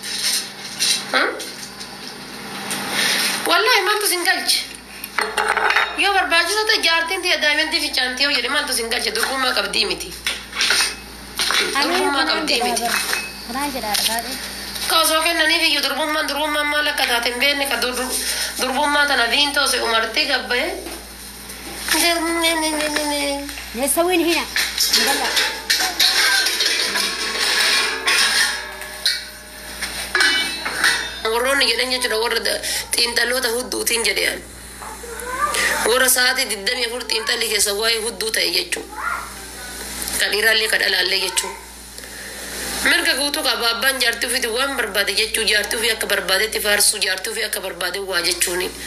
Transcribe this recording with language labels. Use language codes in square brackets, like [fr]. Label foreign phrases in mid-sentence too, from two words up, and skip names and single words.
[om] wallaahi maaltu sin galche yoo barbaachisaa ta'e jaartiin tiyya daa'iman di fincaanti yoo jedhe maaltu sin galche durbummaa qabdii miti durbummaa qabdii miti kaasoo kennaniif iyyuu durbummaan maal akka taate hin beekne ka durbummaa tana viintoose umartee gabbaye [ar] نسوين هنا نطلع [om] warroonni jedhan jechuudha warra xiinxalloota hudduutiin jedhan warra sa'aatii 24 xiinxalli keessa waa'ee hudduu ta'e jechuudha ka dhiiraallee ka dhalaallee jechuudha mirga guutuu qaba abbaan jaartii ofiiti waan barbaade jechuu jaartii ofii akka barbaadetti faarsuu jaartii ofii akka barbaade waa jechuuni